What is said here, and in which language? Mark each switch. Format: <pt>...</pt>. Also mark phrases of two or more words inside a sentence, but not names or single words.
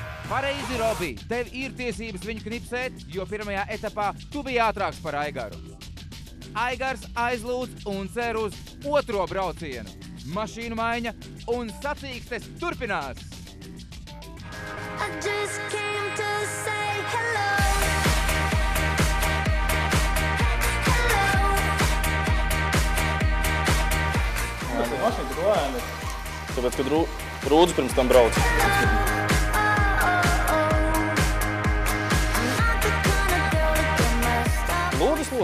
<lv>Pareizi, Robi, tev ir tiesības viņu knipsēt, jo pirmajā etapā tu biji ātrāks par Aigaru. Aigars aizlūdz un cer uz otro braucienu. Mašīnu maiņa un sacīkstes turpinās.</lv> <en>I just came to say hello.</en> <lv>Kāpēc mašīna tik lēna? Tāpēc, kad Rūdzu pirms tam brauc. Lūdzu.</lv>